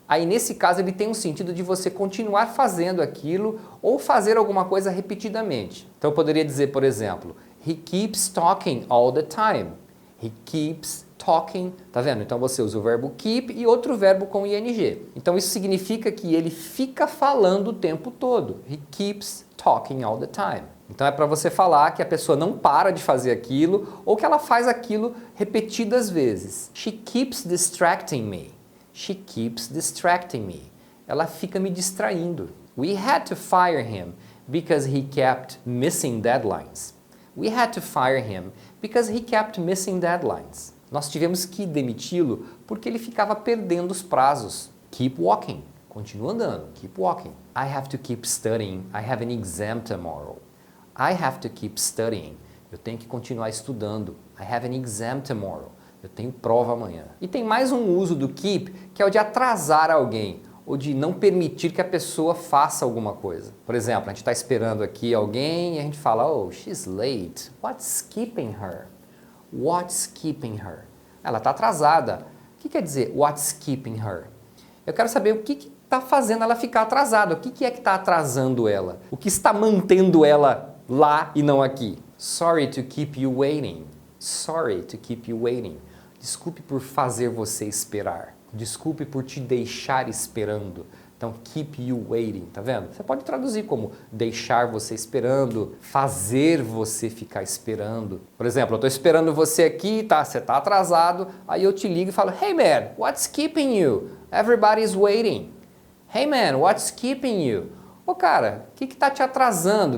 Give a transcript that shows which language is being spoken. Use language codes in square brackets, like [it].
[pt] Aí nesse caso ele tem um sentido de você continuar fazendo aquilo ou fazer alguma coisa repetidamente. Então eu poderia dizer, por exemplo, [en] he keeps talking all the time. He keeps talking. [pt] Tá vendo? Então você usa o verbo keep e outro verbo com ing. Então isso significa que ele fica falando o tempo todo. He keeps talking all the time. Então é para você falar que a pessoa não para de fazer aquilo ou que ela faz aquilo repetidas vezes. [en] She keeps distracting me. She keeps distracting me. [pt] Ela fica me distraindo. [en] We had to fire him because he kept missing deadlines. We had to fire him because he kept missing deadlines. [pt] Nós tivemos que demiti-lo porque ele ficava perdendo os prazos. [en] Keep walking. [pt] Continua andando. [en] Keep walking. I have to keep studying. I have an exam tomorrow. I have to keep studying. [pt] Eu tenho que continuar estudando. [en] I have an exam tomorrow. [pt] Eu tenho prova amanhã. E tem mais um uso do keep, que é o de atrasar alguém, ou de não permitir que a pessoa faça alguma coisa. Por exemplo, a gente está esperando aqui alguém e a gente fala, oh, [en] she's late. What's keeping her? What's keeping her? [pt] Ela está atrasada. O que quer dizer [en] what's keeping her? [pt] Eu quero saber o que está fazendo ela ficar atrasada. O que é que está atrasando ela? O que está mantendo ela lá e não aqui? [en] Sorry to keep you waiting. Sorry to keep you waiting. [pt] Desculpe por fazer você esperar. Desculpe por te deixar esperando. Então, [en] keep you waiting, [pt] tá vendo? Você pode traduzir como deixar você esperando, fazer você ficar esperando. Por exemplo, eu estou esperando você aqui, tá? Você está atrasado, aí eu te ligo e falo, [en] hey man, what's keeping you? Everybody's waiting. Hey man, what's keeping you? [pt] Ô cara, o que está te atrasando?